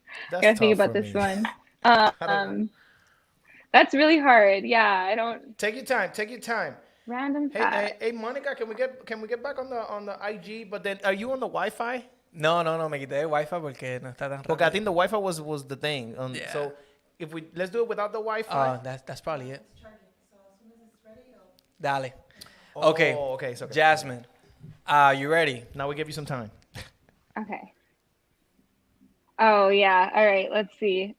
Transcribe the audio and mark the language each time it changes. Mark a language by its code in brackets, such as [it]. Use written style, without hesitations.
[en] Gotta think about this one. That's really hard. Yeah, I don't. Take your time. Random facts. Hey, Monica, can we get back on the IG? But then, are you on the Wi-Fi? [es] No, me quité el Wi-Fi porque no está tan Porque [en] I [es] rápido. [en] think the Wi-Fi was the thing. Yeah. So if let's do it without the Wi-Fi. That's probably it. Charging. So as soon as it's ready, I'll... [es] Dale. [en] Oh, Okay. okay, it's okay. Jasmine, you ready? Now we give you some time. Okay. Oh yeah. All right. Let's see.